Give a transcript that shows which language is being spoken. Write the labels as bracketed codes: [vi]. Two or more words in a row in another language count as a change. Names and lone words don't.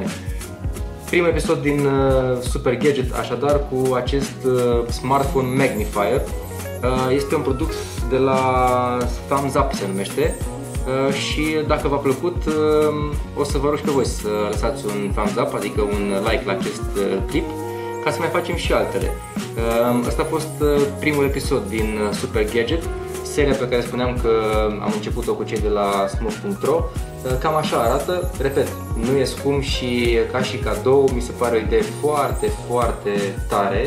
[ro] Primul episod din Super Gadget, așadar, cu acest [en] smartphone magnifier. [ro] Este un produs de la Thumbs Up, se numește. Și dacă v-a plăcut, o să vă rog și pe voi să lăsați un [en] thumbs up, [ro] adică un like la acest clip, ca să mai facem și altele. Asta a fost primul episod din Super Gadget, seria pe care spuneam că am început-o cu cei de la smooth.ro. Cam așa arată, repet, nu e scump și ca și cadou mi se pare o idee foarte, foarte tare.